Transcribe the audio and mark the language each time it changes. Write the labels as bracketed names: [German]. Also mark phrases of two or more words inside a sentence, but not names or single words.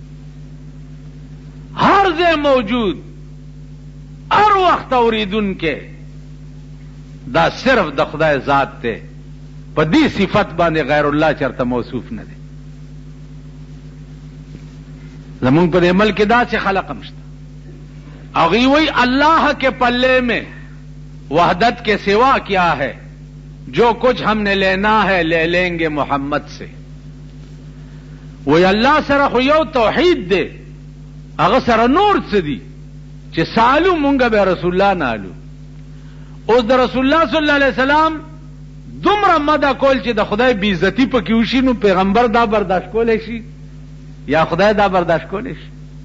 [Pashto] هر ځای موجود هر وخت اوریدونکی دا صرف د خدای ذات دی. په دې صفت باندې غیر الله چرته موصوف نه دی. زمونږ په دې ملک کې داسې خلق هم شته هغوی وی [Urdu] اللہ کے پلے میں وحدت کے سوا کیا ہے جو کچھ ہم نے لینا ہے لے لیں گے محمد سے. [Pashto] وی الله سره خو یو توحید دی، هغه سره نور څه دي چې سالو مونږ به رسول الله نالو. اوس د رسول الله [Arabic] صلی الله علیه وسلم [Pashto] دومره مده کول چې د خدای بی عزتی پکې وشي، نو پیغمبر دا برداشت کولی شي یا خدای دا برداشت کولی شي؟